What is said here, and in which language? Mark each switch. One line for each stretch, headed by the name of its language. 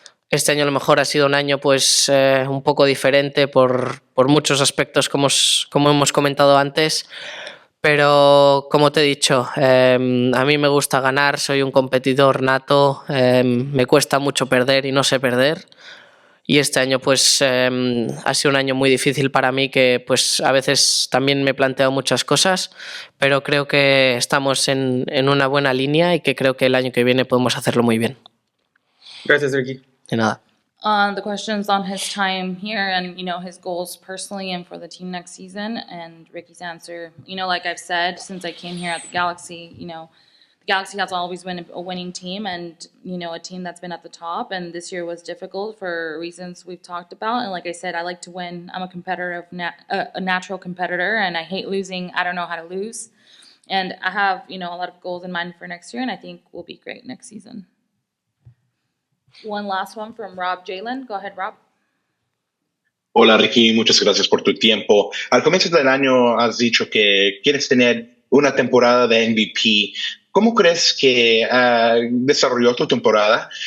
Spanish: Este año a lo mejor ha sido un año pues un poco diferente por muchos aspectos como hemos comentado antes, pero como te he dicho, a mí me gusta ganar, soy un competidor nato, me cuesta mucho perder y no sé perder. Y este año pues ha sido un año muy difícil para mí, que pues a veces también me he planteado muchas cosas, pero creo que estamos en una buena línea y que creo que el año que viene podemos hacerlo muy bien. Gracias, Riqui. De nada.
English: The questions on his time here and, his goals personally and for the team next season. And Ricky's answer, like I've said, since I came here at the Galaxy, the Galaxy has always been a winning team and, a team that's been at the top. And this year was difficult for reasons we've talked about. And like I said, I like to win. I'm a competitor, a natural competitor, and I hate losing. I don't know how to lose. And I have, a lot of goals in mind for next year, and I think we'll be great next season. One last one from Rob Jalen. Go ahead, Rob.
Spanish: Hola Riqui, muchas gracias por tu tiempo. Al comienzo del año has dicho que quieres tener una temporada de MVP. ¿Cómo crees que desarrolló tu temporada?